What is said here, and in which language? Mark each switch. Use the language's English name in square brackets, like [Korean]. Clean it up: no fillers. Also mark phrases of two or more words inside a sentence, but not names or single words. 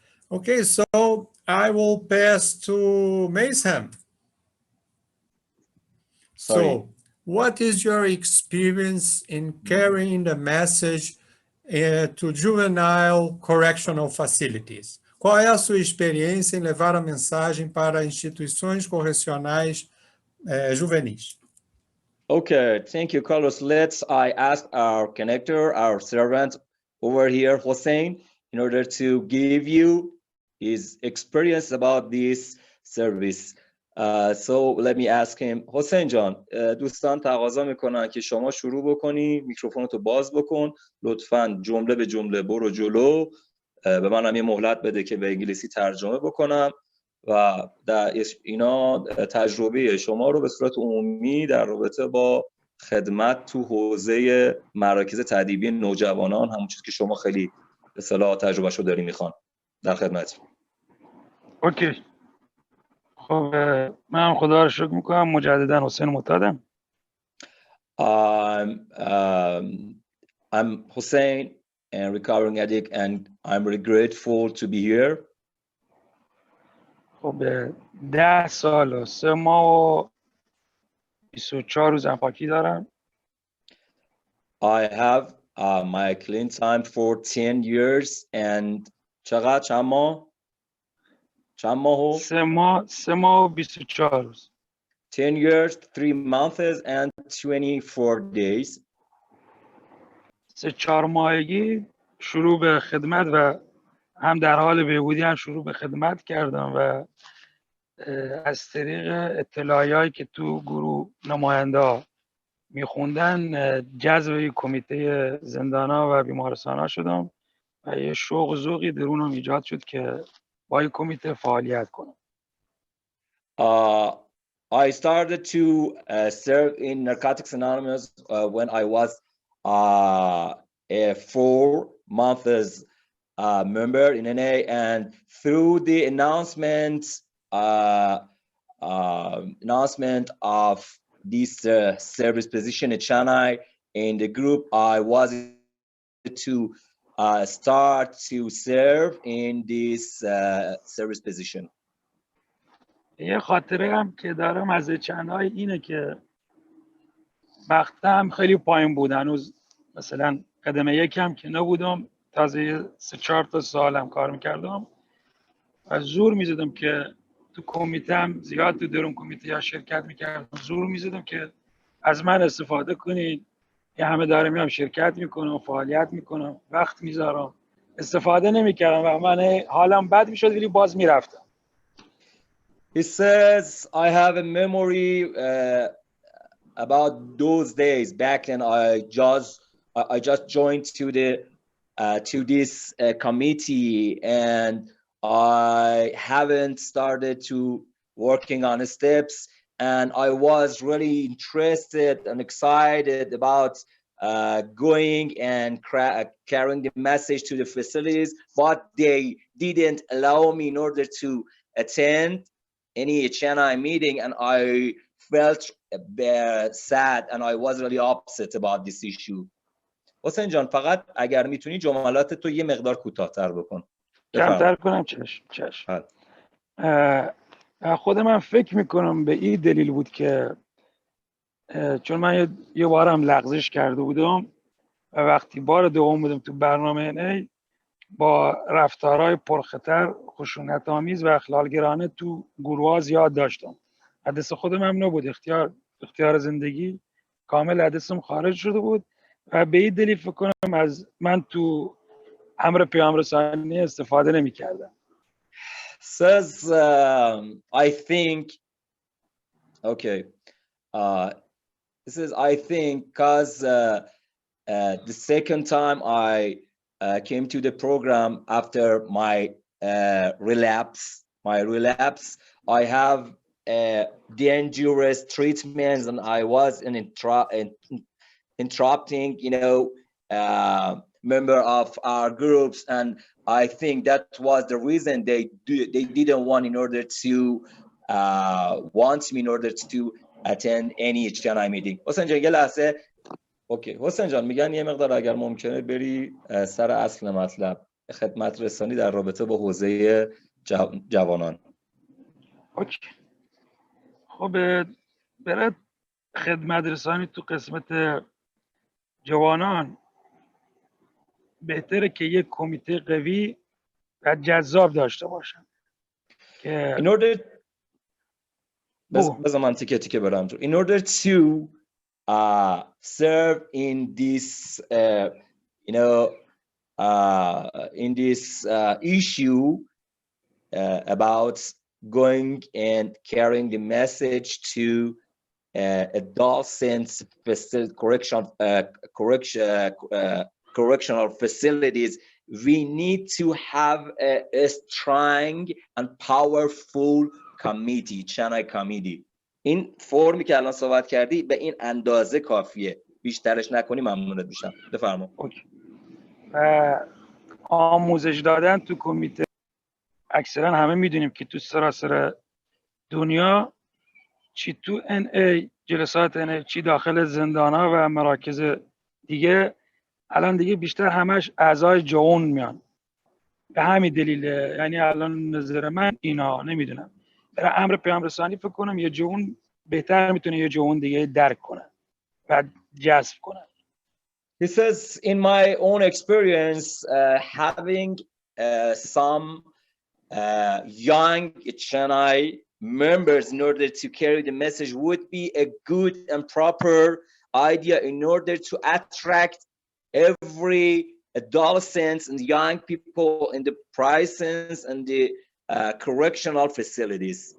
[English] Okay, so I will pass to Maysham. So, what is your experience in carrying the message to juvenile correctional facilities? [Portuguese] Qual é a sua experiência em levar a mensagem para instituições correcionais juvenis? [English] Okay, thank you, Carlos. I ask our connector, our servant over here, Hossein, in order to give you his experience about this service. So let me ask him. [Persian] حسین جان، دوستان تقاضا میکنن که شما شروع بکنی، میکروفونتو باز بکن، لطفاً جمله به جمله برو جلو، به منم یه مهلت بده که به انگلیسی ترجمه بکنم و در اینا تجربه شما رو به صورت عمومی در رابطه با خدمت تو حوزه مراکز تدریبی نوجوانان، همون چیزی که شما خیلی به اصطلاح تجربهشو داری میخوان، در خدمت. اوکی. خب من خدا رو شکر میکنم، مجددا حسین معتادم. [English] I'm Hussein, and recovering addict, and I'm really grateful to be here. [Persian] خب 10 سال و 3 ماه و 24 روز پاکی دارم. [English] I have my clean time for 10 years and [Persian] چند ماه؟ 3 ماه و 24 روز. [English] 10 years, 3 months and 24 days. [Persian] 3-4 ماهگی شروع به خدمت و هم در حال بهبودی هم شروع به خدمت کردم و از طریق اطلاعیهایی که تو گروه نماینده میخوندن جذب کمیته زندان‌ها و بیمارستان‌ها شدم و یه شوق و ذوقی درونم ایجاد شد که با این کمیته فعالیت کنم. [English] I started to serve in Narcotics Anonymous when I was a 4 months member in NA, and through the announcement of this service position at H&I in the group, I was to start to serve in this service position. [Persian] یه خاطره هم که دارم از H&I اینه که وقتم خیلی پایین بود، هنوز مثلا قدم یکم که نبودم، تازه 3-4 تا سالم کار میکردم و زور میزدم که تو کمیتم، زیاد تو درون کمیته یا شرکت میکردم، زور میزدم که از من استفاده کنید، یه همه دارم میام شرکت میکنم، فعالیت میکنم، وقت میذارم، استفاده نمیکردم و من حالم بد میشد ولی باز میرفتم. [English] He says, I have a memory about those days back then. I just joined to this committee, and I haven't started to working on the steps, and I was really interested and excited about going and carrying the message to the facilities, but they didn't allow me in order to attend any H&I meeting, and I felt sad and I was really upset about this issue. [Persian] حسین جان، فقط اگر میتونی جملات تو یه مقدار کوتاه‌تر بکن. کمتر کنم؟ چشم. خود من فکر میکنم به این دلیل بود که چون من یه بارم لغزش کرده بودم و وقتی بار دوم بودم تو برنامه NA با رفتارهای پرخطر، خشونت آمیز و اخلالگرانه تو گروه ها زیاد داشتم. حدث خودم هم نبود، اختیار زندگی کامل حدثم خارج شده بود و به این دلیل فکر کنم از من تو امر پیام رسانی استفاده نمی کردم. [English] Says I think okay this is I think because the second time I came to the program after my relapse, I have dangerous treatments, and I was interrupting, member of our groups, and I think that was the reason they didn't want in order to want me in order to attend any H&I meeting. [Persian] حسین جان یه لحظه. اوکی حسین جان، میگن یه مقدار اگر ممکنه بری سر اصل مطلب. خدمت رسانی در رابطه با حوزه جوانان. اوکی. خب برای خدمت رسانی تو قسمت جوانان بهتره که یک کمیته قوی و جذاب داشته باشن که [English] In order [Persian] بذار من تیکه تیکه برم تو. [English] In order to serve in this in this issue about going and carrying the message to adolescents correctional facilities, we need to have a strong and powerful committee, H&I committee. [Persian] این فرمی که الان صحبت کردی به این اندازه کافیه، بیشترش نکنی ممنونت میشم. بفرما. اوکی. آموزش دادن تو کمیته اکثرا همه میدونیم که تو سراسر دنیا چی تو NA جلسات NA چی داخل زندان‌ها و مراکز دیگه الان دیگه بیشتر همش اعضای جوان میان. به همین دلیله. یعنی الان نظر من اینا نمیدونم برای امر پیام رسانی فکر کنم یه جوان بهتر میتونه یه جوان دیگه درک کنه و جذب کنه. [English] He says, in my own experience, having some young H&I members in order to carry the message would be a good and proper idea in order to attract every adolescents and young people in the prisons and the correctional facilities.